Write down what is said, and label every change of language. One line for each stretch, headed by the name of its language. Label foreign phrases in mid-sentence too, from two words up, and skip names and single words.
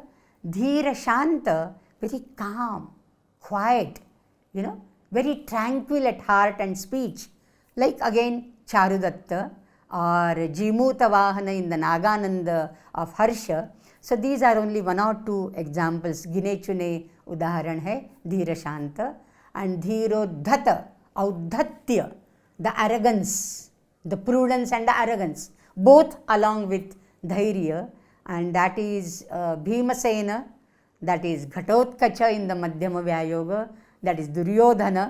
English: Dhira Shanta, very calm, quiet, very tranquil at heart and speech. Like again Charudatta or Jimuta Vahana in the Nagananda of Harsha. So these are only one or two examples.
Hindi: गिने चुने उदाहरण है धीर शांत.
English: And Dhirodhata, Audhatya, the arrogance, the prudence and the arrogance, both along with Dhairya, and that is Bhimasena, that is Ghatotkacha in the Madhyama Vyayoga, that is Duryodhana.